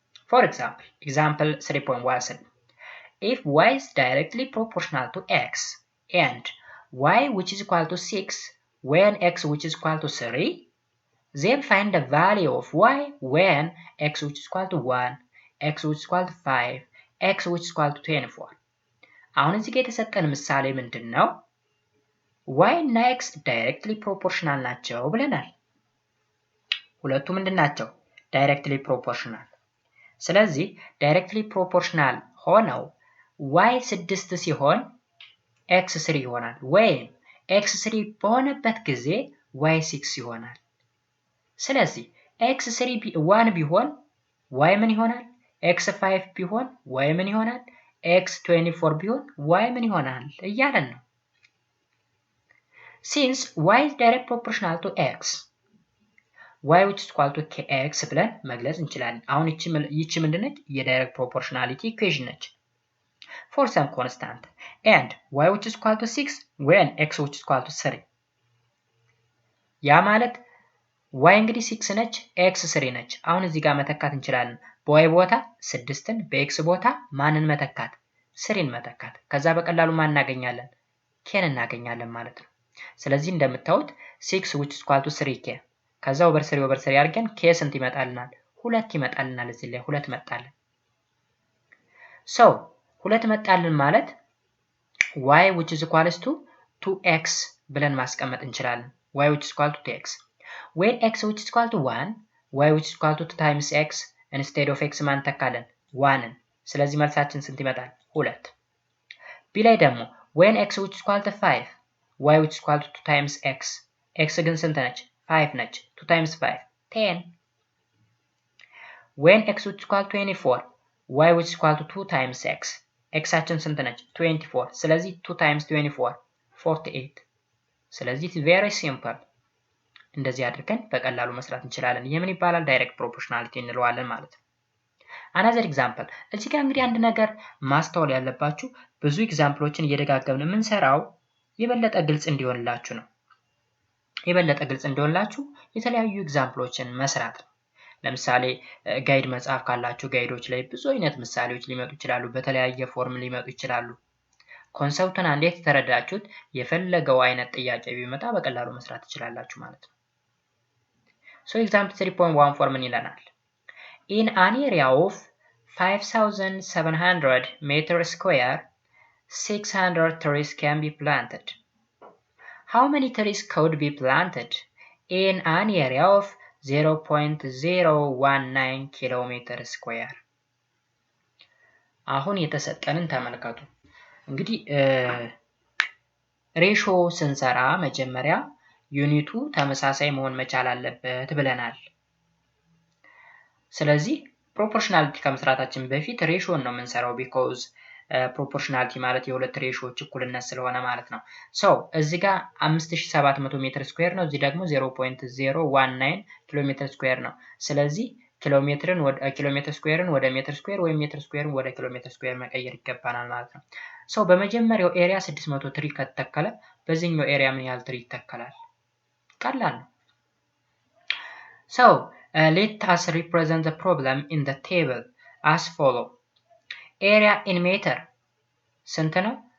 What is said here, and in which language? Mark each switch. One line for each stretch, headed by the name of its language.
English: For example 3.17 if y is directly proportional to x and y which is equal to 6 when x which is equal to 3 then find the value of y when x which is equal to 1 x which is equal to 5 x which is equal to 24
Amharic: አሁን እዚህ ጋር የተሰጠን ምሳሌ ምንድነው? y እና x directly proportional ናቸው ብለናል። ሁለቱ ምንድናቸው? directly proportional። ስለዚህ directly proportional ሆነው y 6 ሲሆን x 3 ይሆናል ወይም x 3 በሆነበት ጊዜ y 6 ይሆናል። ስለዚህ x 3 1 ቢሆን y ምን ይሆናል? x 5 ቢሆን y ምን ይሆናል? x 24 ቢሆን y ምን ይሆናል እያለን ነው።
English: since y is direct proportional to x y which is equal to kx
Amharic: ብለን መግለጽ እንችላለን። አሁን ይቺ ምንድነች? የዳይሬክት ፕሮፖርሽናሊቲ ኢኩዌሽን ነች።
English: for some constant and y which is equal to 6 when x which is equal to 3
Amharic: ያ ማለት y እንግዲህ 6 ነች x 3 ነች። አሁን እዚህ ጋር መተካት እንችላለን። በy ቦታ 6ን በx ቦታ ማንን መተካት? 3ን መተካት። ከዛ በቀላሉ ማን እናገኛለን? kን እናገኛለን ማለት ነው። ስለዚህ እንደምታዩት
English: 6 which is equal to 3k
Amharic: ከዛ ኦቨር 3 አድርገን k ስንት ይመጣልናል? 2 ይመጣልናል። እዚህ ላይ 2 መጣልን። so 2 መጣልን ማለት
English: y which is equal to 2x
Amharic: ብለን ማስቀመጥ እንችላለን።
English: y which is equal to 2x when x which is equal to 1 y which is equal to 2 times x instead of x
Amharic: ማን ተካለን? 1ን። ስለዚህ መልሳችን ስንት ይመጣል? 2። b ላይ ደግሞ
English: when x which is equal to 5 y which is equal to 2 times x x
Amharic: ግን ስንት ነች?
English: 5
Amharic: ነች።
English: 2 times 5 10 when x which is equal to 24 y which is equal to 2 times x
Amharic: xአችን ስንት ነች? 24 ስለዚህ 2 times 24 48 ስለዚህ very simple እንደዚህ አድርገን በቀላሉ መስራት እንችላለን። የምን ይባላል? ዳይሬክት ፕሮፖርሽናሊቲ እንለዋለን ማለት ነው። another example እዚህ ጋር እንግዲህ አንድ ነገር ማስተዋል ያለባችሁ ብዙ ኤግዛምፕሎችን እየደጋገምን የምንሰራው የበለጠ ግልጽ እንዲሆንላችሁ ነው። የበለጠ ግልጽ እንዲሆንላችሁ የተለያዩ ኤግዛምፕሎችን መስራት ነው። ለምሳሌ ጋይድ መጽሐፍ ካላችሁ ጋይዶች ላይ ብዙ አይነት ምሳሌዎች ሊመጡ ይችላሉ። በተለያየ ፎርም ሊመጡ ይችላሉ። ኮንሰፕቱን እንዴት ተረዳችሁት? የፈለገው አይነት ጥያቄ ቢመጣ በቀላሉ መስራት ትችላላችሁ ማለት ነው። so example 3.14 ምን ይለናል?
English: in an area of 5700 meter square 600 trees can be planted. How many trees could be planted in an area of 0.019 kilometer square?
Amharic: አሁን የተሰጠንን ተመልከቱ። እንግዲህ ሬሾ ስንሰራ መጀመሪያ ዩኒቱ ተመሳሳይ መሆን መቻል አለበት ብለናል። ስለዚህ ፕሮፖርሽናሊቲ ከመስራታችን በፊት ሬሾን ነው የምንሰራው because ፕሮፖርሽናሊቲ ማለት የሁለት ሬሾዎች እኩልነት ስለሆነ ማለት ነው። so እዚህ ጋር 5700 ሜትር ስኩዌር ነው፣ እዚህ ደግሞ 0.019 ኪሎ ሜትር ስኩዌር ነው። ስለዚህ ኪሎ ሜትር ስኩዌርን ወደ ሜትር ስኩዌር ወይም ሜትር ስኩዌርን ወደ ኪሎ ሜትር ስኩዌር መቀየር ይገባናል ማለት ነው። so በመጀመሪያው ኤሪያ 600 ትሪ ከተተከለ በዚህኛው ኤሪያ ምን ያህል ትሪ ይተከላል? ቀላል ነው።
English: so let us represent the problem in the table as follow.
Amharic: area in meter ስንት ነው?